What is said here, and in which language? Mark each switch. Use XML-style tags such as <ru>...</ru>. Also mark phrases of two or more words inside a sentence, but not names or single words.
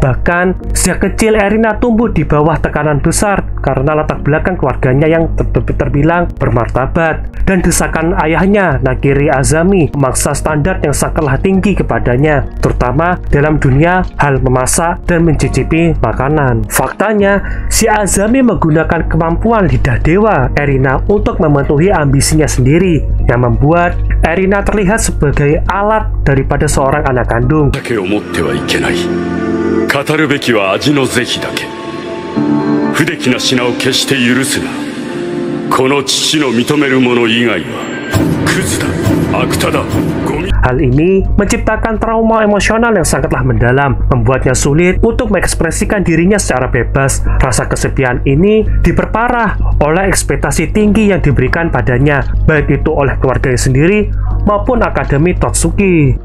<id>Bahkan, sejak kecil Erina tumbuh di bawah tekanan besar karena latar belakang keluarganya yang terbilang bermartabat dan desakan ayahnya, Nagiri Azami, memaksa standar yang sangatlah tinggi kepadanya, terutama dalam dunia hal memasak dan mencicipi makanan. Faktanya, si Azami menggunakan kemampuan lidah dewa Erina untuk memenuhi ambisinya sendiri, yang membuat Erina terlihat sebagai alat daripada seorang anak kandung.</id> <ja>語るべきは味の是非だけ。不出来な品を決して許すな。この父の認める者以外はクズだ、悪党だ、ゴミ。</ja> <id>Hal ini menciptakan trauma emosional yang sangatlah mendalam, membuatnya sulit untuk mengekspresikan dirinya secara bebas. Rasa kesepian ini diperparah oleh ekspektasi tinggi yang diberikan padanya, baik itu oleh keluarganya sendiri maupun Akademi Totsuki.</id>